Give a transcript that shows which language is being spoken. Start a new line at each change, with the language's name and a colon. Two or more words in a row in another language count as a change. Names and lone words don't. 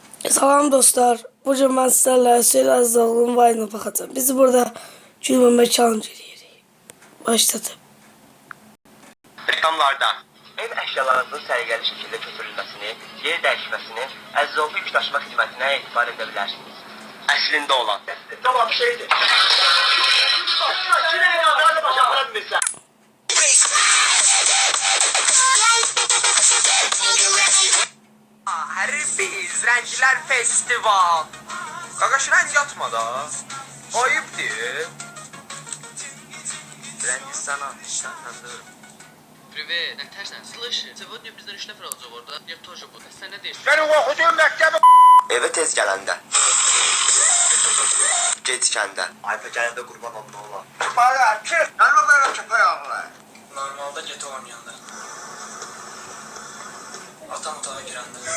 Azerbaijani: Salam dostlar.
Turkish: Bugün ben sizlerle Söyle Azdağlı'nın Vine'ına bakacağım.
Azerbaijani: Biz burada gülmeme challenge edirik. Başladı. Reklamlarda ev əşyalarınızın səliqəli şəkildə köçürülməsini, yer dəyişməsini ərzaqlı yük daşıma xidmətinə etibar edə bilərsiniz. Əslində olan. Tamam bir şeydir. Hərbiz, Rənglər Festival. Qaqaş, rəng atma da. Ayıbdır. Rəng sana, sənədir.
Russian: Привет, Наташа, слышь, сегодня
Azerbaijani: biz üç nəfər olacaq orada.
Russian: Я тоже буду.
Azerbaijani: Sən nə deyirsən? Mənim oxuduğum məktəbi evə tez gələndə. Gecikəndə. Ayfa gələndə qurban olma ola. Para, çıx. Mənim belə köpək ağlar. Normalda get oynayanda. Atam otağa girəndə.